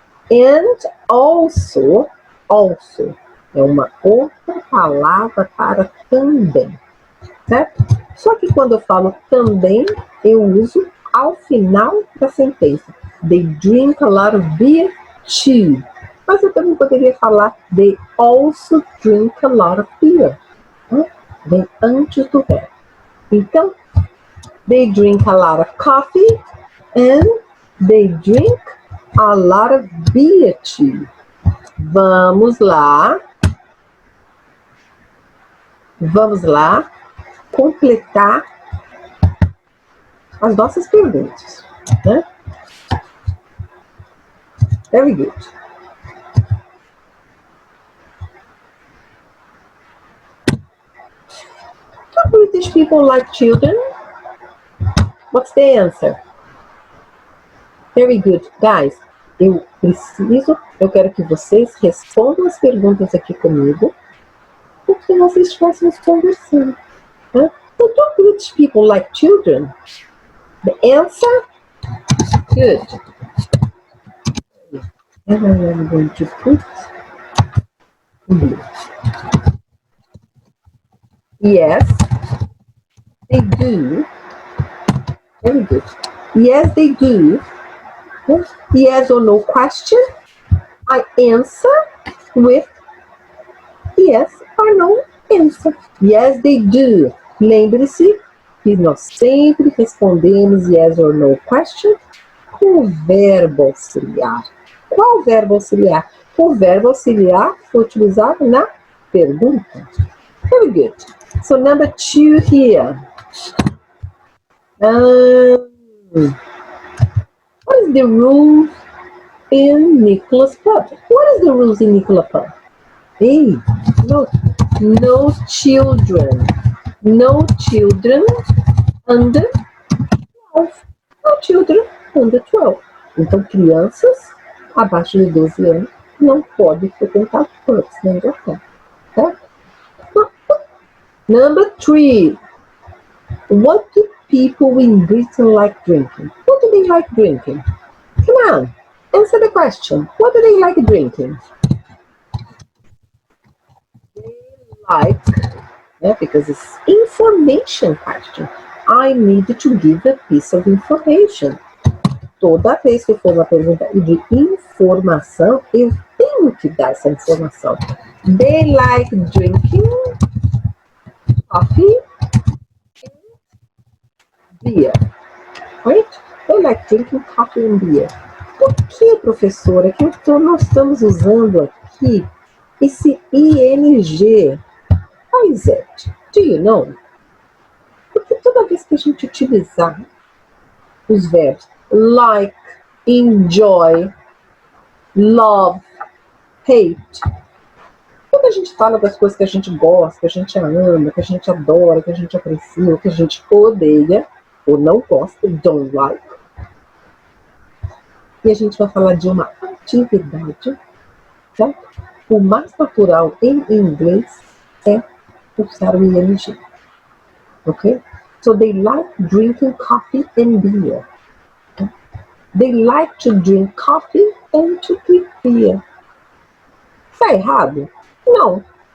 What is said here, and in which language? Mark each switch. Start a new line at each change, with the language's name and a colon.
Portuguese: And also, é uma outra palavra para também, certo? Só que quando eu falo também, eu uso ao final da sentença.
English: They drink a lot of beer too.
Portuguese: Mas eu também poderia falar
English: they also drink a lot of beer.
Portuguese: Vem antes do verbo. Então,
English: they drink a lot of coffee and they drink a lot of beer too.
Portuguese: Vamos lá completar as nossas perguntas, né?
English: Very good. Do British people like children? What's the answer? Very good.
Portuguese: Guys, eu quero que vocês respondam as perguntas aqui comigo, porque nós estivéssemos conversando. Né?
English: So, do British people like children? The answer? Good. And I am going to put English. Yes, they do. Very good. Yes, they do. Yes or no question, I answer with yes or no answer. Yes, they do.
Portuguese: Lembre-se que nós sempre respondemos yes or no question com o verbo auxiliar. Qual verbo auxiliar? O verbo auxiliar foi utilizado na pergunta.
English: Very good. So number 2 here. What is the rule in Nicholas pub? What is the rules in Nicholas pub? Hey, no children. No children under 12. No children under 12.
Portuguese: Então, crianças abaixo de 12 anos não podem frequentar pubs na Inglaterra.
English: Tá? Number 3. What do people in Britain like drinking? What do they like drinking? Come on, answer the question. What do they like drinking? They like, because it's information question. I need to give a piece of information.
Portuguese: Toda vez que for uma pergunta de informação, eu tenho que dar essa informação.
English: They like drinking coffee and beer. Right? They like drinking coffee and beer.
Portuguese: Por que, professora, que nós estamos usando aqui esse ing? Pois é,
English: do you know?
Portuguese: Porque toda vez que a gente utilizar os verbos like, enjoy, love, hate, quando a gente fala das coisas que a gente gosta, que a gente ama, que a gente adora, que a gente aprecia, que a gente odeia, ou não gosta, don't like, e a gente vai falar de uma atividade, tá? O mais natural em inglês é usar o ing.
English: Ok? So they like drinking coffee and beer. Okay? They like to drink coffee and to drink beer.
Portuguese: Está errado? Não.